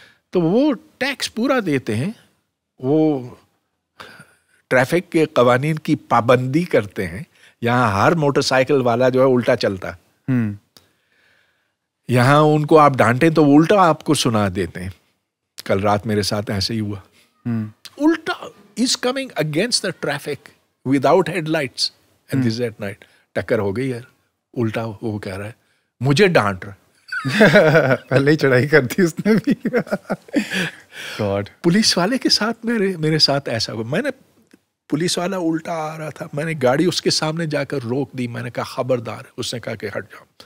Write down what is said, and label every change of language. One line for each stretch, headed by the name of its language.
Urdu: تو وہ ٹیکس پورا دیتے ہیں, وہ ٹریفک کے قوانین کی پابندی کرتے ہیں. یہاں ہر موٹر سائیکل والا جو ہے الٹا چلتا ہے. یہاں ان کو آپ ڈانٹیں تو وہ الٹا آپ کو سنا دیتے ہیں. کل رات میرے ساتھ ایسے ہی ہوا. الٹا
English: is coming against the traffic without headlights and this is at night.
Urdu: ٹکر ہو گئی یار, الٹا وہ کہہ رہا ہے مجھے ڈانٹ رہا. پہلے ہی چڑھائی کر دی اس نے بھی. پولیس والے کے ساتھ میرے ساتھ ایسا ہوا. میں نے پولیس والا الٹا آ رہا تھا, میں نے گاڑی اس کے سامنے جا کر روک دی. میں نے کہا خبردار. اس نے کہا کہ ہٹ جاؤ.